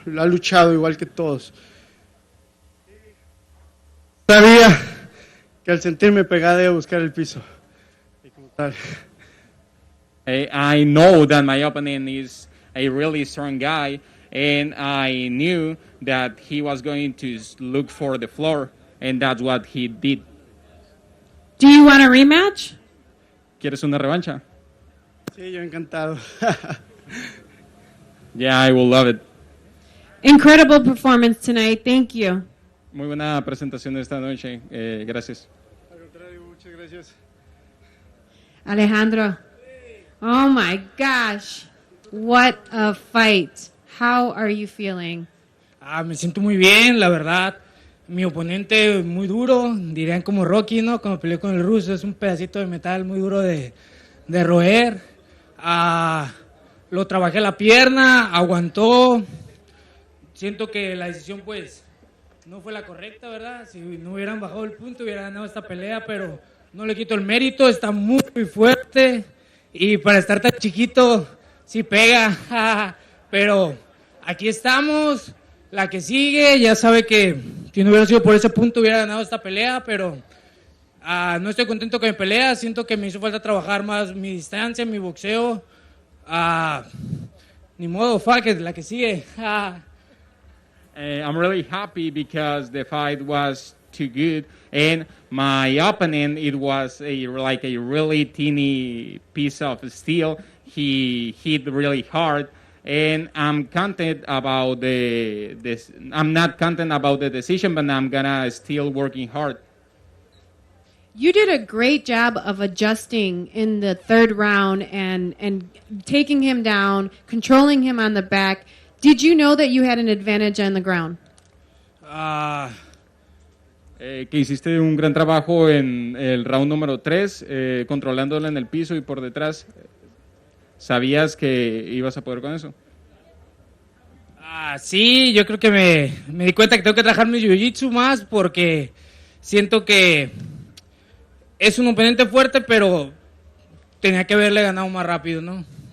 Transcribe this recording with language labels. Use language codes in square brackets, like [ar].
[es] Ha luchado igual que todos. Sabía que al sentirme pegada iba a buscar el piso. Y como tal. [en] I know that my opponent is a really strong guy, and I knew that he was going to look for the floor, and that's what he did. Do you want a rematch? [es] ¿Quieres una revancha? Sí, yo encantado. [en] Yeah, I will love it. Incredible performance tonight. Thank you. [es] Muy buena presentación esta noche. Gracias. Al contrario, muchas gracias. [en] Alejandro. Oh my gosh. What a fight. How are you feeling? [es] Me siento muy bien, la verdad. Mi oponente muy duro, dirían como Rocky, ¿no? Cuando peleó con el ruso, es un pedacito de metal muy duro de roer. Lo trabajé la pierna, aguantó. Siento que la decisión, pues, no fue la correcta, ¿verdad? Si no hubieran bajado el punto, hubiera ganado esta pelea, pero no le quito el mérito, está muy fuerte. Y para estar tan chiquito, sí pega. Pero aquí estamos. La que sigue, ya sabe que si no hubiera sido por ese punto hubiera ganado esta pelea, pero no estoy contento con mi pelea, siento que me hizo falta trabajar más mi distancia, mi boxeo. Ni modo, [en] fuck it, [es] la que sigue. [en] I'm really happy because the fight was too good, and my opponent, it was like a really teeny piece of steel. He hit really hard. And I'm content about I'm not content about the decision, but I'm gonna still working hard. You did a great job of adjusting in the third round and taking him down, controlling him on the back. Did you know that you had an advantage on the ground? [es] Que hiciste un gran trabajo en el round número 3, controlándolo en el piso y por detrás. ¿Sabías que ibas a poder con eso? Sí, yo creo que me di cuenta que tengo que trabajar mi jiu-jitsu más porque siento que es un oponente fuerte, pero tenía que haberle ganado más rápido, ¿no?